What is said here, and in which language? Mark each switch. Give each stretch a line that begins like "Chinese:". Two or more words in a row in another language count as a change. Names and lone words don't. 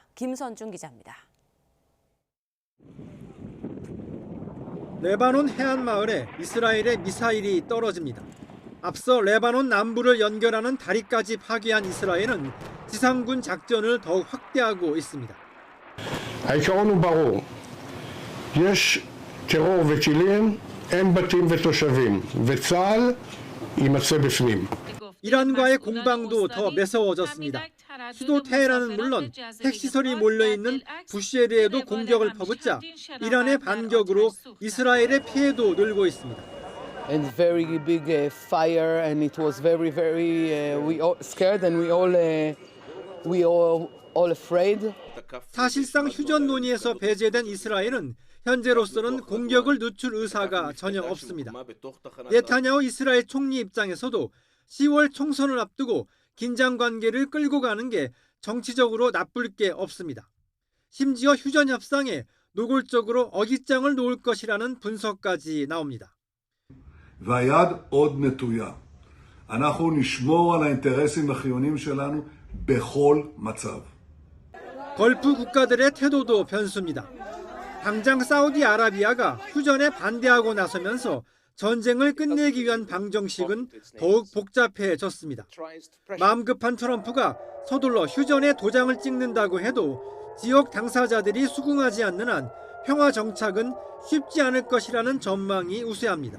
Korean: 김선중 기자입니다. 레바논 해안 마을에 이스라엘의 미사일이 떨어집니다. 앞서 레바논 남부를 연결하는 다리까지 파괴한 이스라엘은 지상군 작전을 더욱 확대하고 있습니다.
Hebrew: העיקרון הוא ברור. יש טרור וטילים, אין בתים ותושבים, וצה"ל יימצא בפנים.
Korean: 이란과의 공방도 더 매서워졌습니다. 수도 테헤란은 물론 핵시설이 몰려있는 부쉐르에도 공격을 퍼붓자 이란의 반격으로 이스라엘의 피해도 늘고 있습니다.
English: And very big fire, and it was very we all scared, and we all afraid.
Korean: 사실상 휴전 논의에서 배제된 이스라엘은 현재로서는 공격을 늦출 의사가 전혀 없습니다. 네타냐후 이스라엘 총리 입장에서도 10월 총선을 앞두고 긴장 관계를 끌고 가는 게 정치적으로 나쁠 게 없습니다. 심지어 휴전 협상에 노골적으로 어깃장을 놓을 것이라는 분석까지 나옵니다.
Hebrew: והיד עוד נטויה. אנחנו נשמור על האינטרסים החיוניים שלנו בכל מצב.
Korean: 걸프 국가들의 태도도 변수입니다. 당장 사우디아라비아가 휴전에 반대하고 나서면서 전쟁을 끝내기 위한 방정식은 더욱 복잡해졌습니다. 마음 급한 트럼프가 서둘러 휴전에 도장을 찍는다고 해도 지역 당사자들이 수긍하지 않는 한 평화 정착은 쉽지 않을 것이라는 전망이 우세합니다.